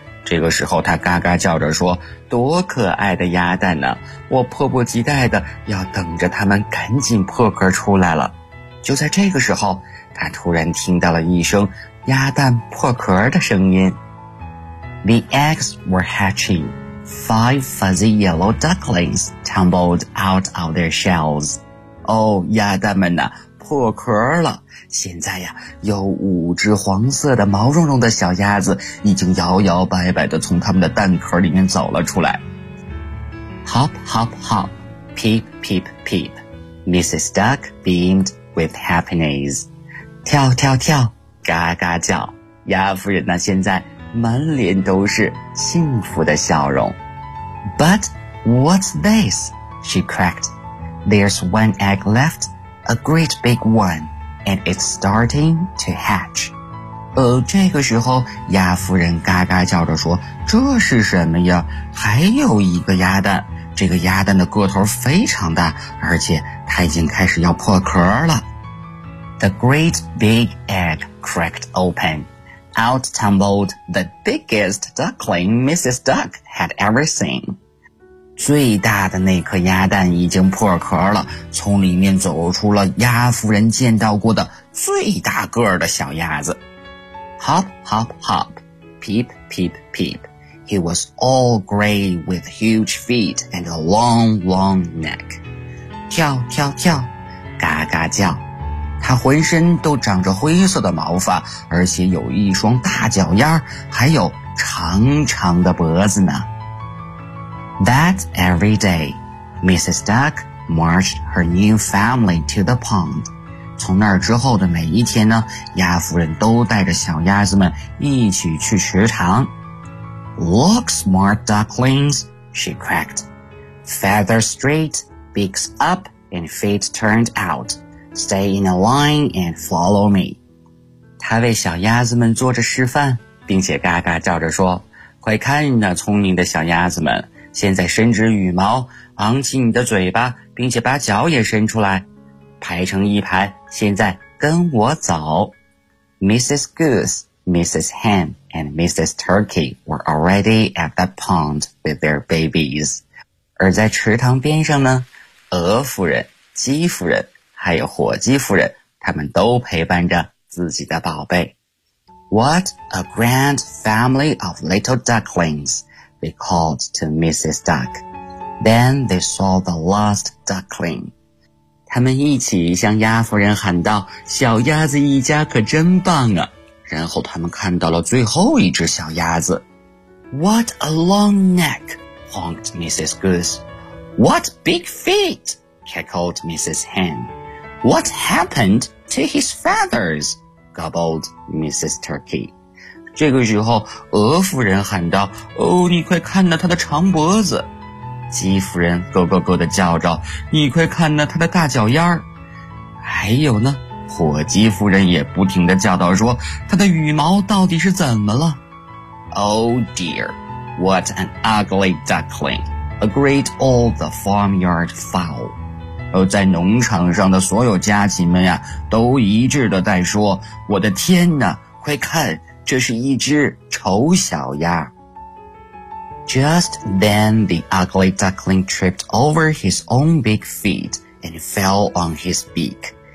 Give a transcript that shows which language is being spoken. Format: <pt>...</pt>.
<zh>这个时候他嘎嘎叫着说，多可爱的鸭蛋呢，我迫不及待的要等着它们赶紧破壳出来了。就在这个时候，他突然听到了一声鸭蛋破壳的声音。</zh> <en>The eggs were hatching. Five fuzzy yellow ducklings tumbled out of their shells.</en> <zh>哦，鸭蛋们呢，破壳了。现在呀，有五只黄色的毛茸茸的小鸭子已经摇摇摆摆地从它们的蛋壳里面走了出来。</zh> <en>Hop, hop, hop, peep, peep, peep, Mrs. Duck beamed with happiness.</en> <zh>跳跳跳，嘎嘎叫，鸭夫人呢现在满脸都是幸福的笑容。</zh> <en>But what's this? She cracked. There's one egg left, a great big one.And it's starting to hatch.</en> <zh>这个时候鸭夫人嘎嘎叫着说，这是什么呀？还有一个鸭蛋，这个鸭蛋的个头非常大，而且它已经开始要破壳了。</zh> <en>The great big egg cracked open. Out tumbled the biggest duckling Mrs. Duck had ever seen.</en> <zh>最大的那颗鸭蛋已经破壳了，从里面走出了鸭夫人见到过的最大个儿的小鸭子。</zh> <en>Hop, hop, hop, peep, peep, peep. He was all gray with huge feet and a long, long neck.</en> <zh>跳跳跳，嘎嘎叫。他浑身都长着灰色的毛发，而且有一双大脚丫，还有长长的脖子呢。</zh> <en>That every day, Mrs. Duck marched her new family to the pond.</en> <zh>从那儿之后的每一天呢，鸭夫人都带着小鸭子们一起去池塘。</zh> <en>Look smart ducklings, she cracked. Feathers straight, beaks up, and feet turned out. Stay in a line and follow me.</en> <zh>她为小鸭子们做着示范，并且嘎嘎叫着说，快看那聪明的小鸭子们，现在伸直羽毛，昂起你的嘴巴，并且把脚也伸出来。排成一排，现在跟我走。Mrs.</zh> <en>Goose, Mrs. Hen, and Mrs. Turkey were already at the pond with their babies.</en> <zh>而在池塘边上呢，鹅夫人、鸡夫人还有火鸡夫人，他们都陪伴着自己的宝贝。</zh> <en>What a grand family of little ducklings, they called to Mrs. Duck. Then they saw the last duckling.</en> <zh>他们一起向鸭夫人喊道，小鸭子一家可真棒啊。然后他们看到了最后一只小鸭子。</zh> <en>What a long neck, honked Mrs. Goose. What big feet, cackled Mrs. Hen. What happened to his feathers, gobbled Mrs. Turkey.</en> <zh>这个时候鹅夫人喊道，哦，你快看到他的长脖子。鸡夫人咯咯咯地叫着，你快看那他的大脚丫儿。还有呢，火鸡夫人也不停地叫道，说他的羽毛到底是怎么了。</zh> <en>Oh dear, what an ugly duckling, agreed all the farmyard fowl.</en> <zh>在农场上的所有家禽们呀，都一致地在说，我的天哪，快看，这是一只丑小鸭。</zh> <en>Just then the ugly duckling tripped over his own big feet and fell on his beak.</en>